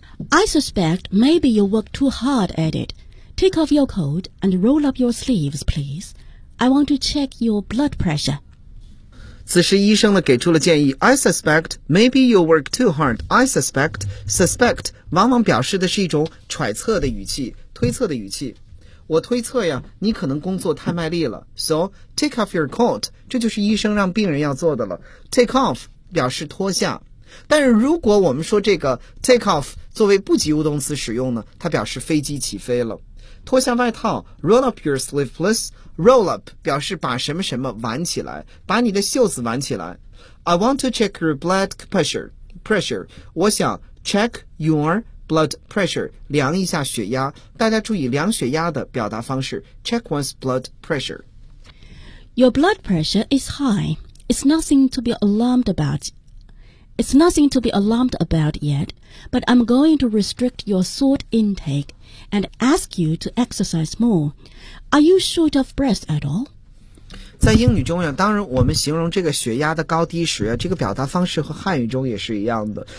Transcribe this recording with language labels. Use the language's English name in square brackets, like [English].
[English] I suspect maybe you work too hard at it. Take off your coat and roll up your sleeves, please. I want to check your blood pressure. [Chinese] 此时医生呢给出了建议。 [English] I suspect maybe you work too hard. I suspect, suspect [Chinese] 往往表示的是一种揣测的语气，推测的语气。我推测呀，你可能工作太卖力了。 [English] So take off your coat. [Chinese] 这就是医生让病人要做的了。 Take off 表示脱下。但是如果我们说这个 take off 作为不及物动词使用呢，它表示飞机起飞了。脱下外套 [English] roll up your sleeve please roll up [Chinese] 表示把什么什么挽起来，把你的袖子挽起来。 [English] I want to check your blood pressure [Chinese] 我想 [English] check your blood pressure [Chinese] 量一下血压。大家注意量血压的表达方式 [English] check one's blood pressure。 Your blood pressure is high. It's nothing to be alarmed about. It's nothing to be alarmed about yet, but I'm going to restrict your salt intake and ask you to exercise more. Are you short of breath at all? [Chinese] 在英语中呀，当然我们形容这个血压的高低时啊，这个表达方式和汉语中也是一样的。